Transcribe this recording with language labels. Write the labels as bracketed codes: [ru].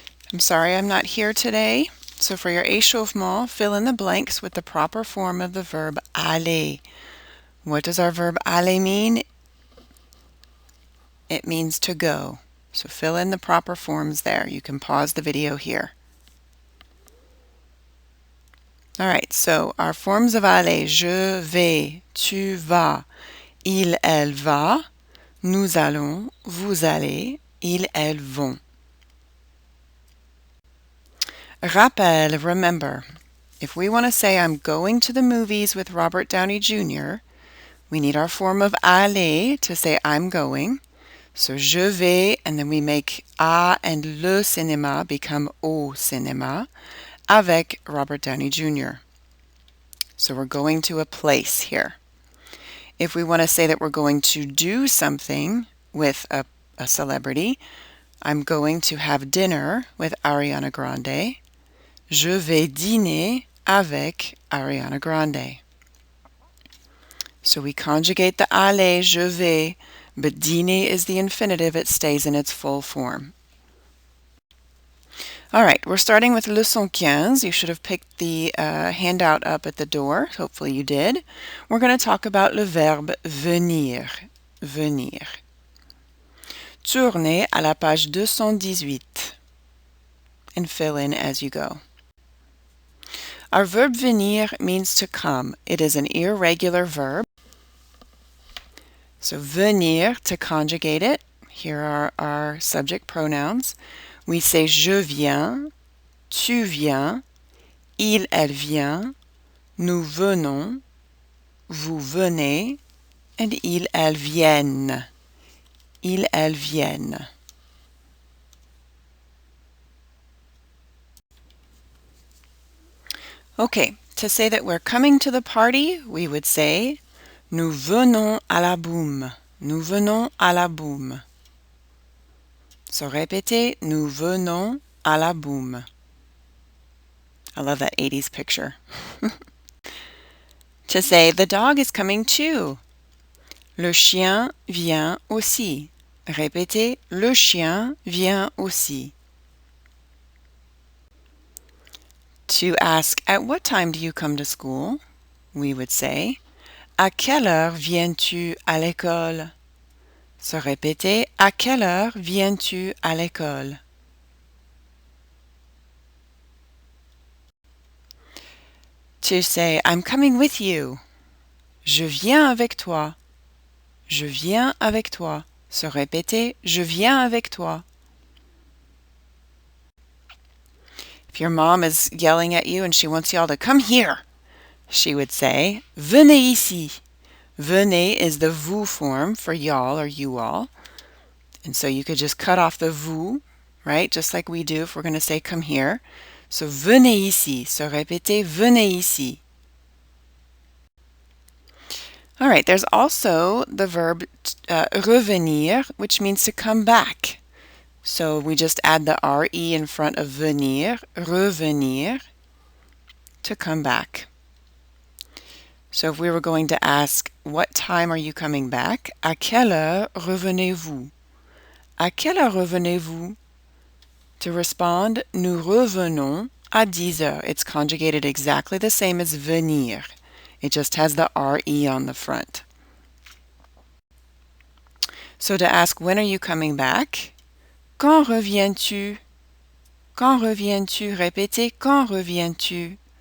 [en] I'm sorry I'm not here today. So for your échauffement, fill in the blanks with the proper form of the verb aller. What does our verb aller mean? It means to go. So fill in the proper forms there. You can pause the video here. All right, so our forms of aller, [fr] je vais, tu vas, il, elle va, nous allons, vous allez, ils, elles vont. Rappel, [en] remember. If we want to say I'm going to the movies with Robert Downey Jr., we need our form of aller to say I'm going. [fr] So je vais, [en] and then we make [fr] à and le cinéma become au cinéma avec Robert Downey Jr. [en] So we're going to a place here. If we want to say that we're going to do something with a celebrity, I'm going to have dinner with Ariana Grande. [fr] Je vais dîner avec Ariana Grande. [en] So we conjugate the aller, [fr] je vais, [en] but dîner is the infinitive. It stays in its full form. All right, we're starting with leçon 15. You should have picked the handout up at the door. Hopefully you did. We're going to talk about [fr] le verbe venir. [en] Venir. [fr] Tournez à la page 218 [en] and fill in as you go. Our verb venir means to come. It is an irregular verb. So venir, to conjugate it, here are our subject pronouns. [fr] We say je viens, tu viens, il, elle vient, nous venons, vous venez, and ils, elles viennent. Ils, elles viennent. [en] Okay, to say that we're coming to the party, we would say [fr] nous venons à la boum. Nous venons à la boum. So répétez, nous venons à la boum. [en] I love that 80s picture. To say the dog is coming too. [fr] Le chien vient aussi. Répétez, le chien vient aussi. [en] To ask, at what time do you come to school? We would say, [fr] à quelle heure viens-tu à l'école? So répétez, à quelle heure viens-tu à l'école? [en] To say, I'm coming with you. [fr] Je viens avec toi. Je viens avec toi. So répétez, je viens avec toi. [en] If your mom is yelling at you and she wants y'all to come here, she would say, [fr] venez ici. [en] Venez is the vous form for y'all or you all. And so you could just cut off the vous, right? Just like we do if we're going to say come here. [fr] So venez ici. So répétez, venez ici. [en] All right, there's also the verb revenir, which means to come back. So we just add the re in front of venir, revenir, to come back. So if we were going to ask, what time are you coming back? [fr] À quelle heure revenez-vous? À quelle heure revenez-vous? [en] To respond, [fr] nous revenons à 10 heures. [en] It's conjugated exactly the same as venir. It just has the re on the front. So to ask, when are you coming back? [fr] Quand reviens-tu? Quand reviens-tu? Répétez, quand reviens-tu?